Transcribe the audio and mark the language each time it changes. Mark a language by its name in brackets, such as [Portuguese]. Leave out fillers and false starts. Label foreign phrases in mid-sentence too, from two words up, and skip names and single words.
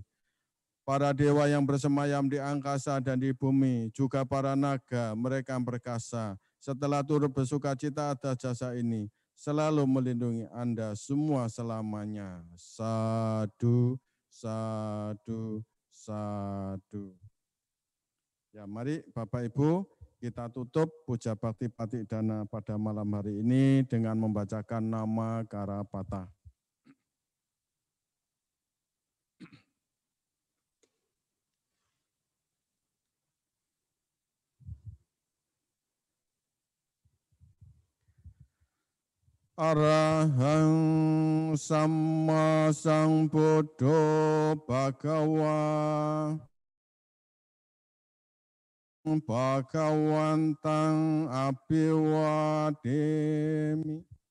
[Indonesian] Para dewa yang bersemayam di angkasa dan di bumi, juga para naga, mereka perkasa, setelah turut bersuka cita atas jasa ini, selalu melindungi Anda semua selamanya. [Pali] Sadu, sadu, sadu. [Indonesian] Ya, mari Bapak Ibu kita tutup puja bakti Patik Dana pada malam hari ini dengan membacakan nama Karapata. [Pali] Arahang Samma Sambuddho Bhagawa Bhagawantang Abhiwademi.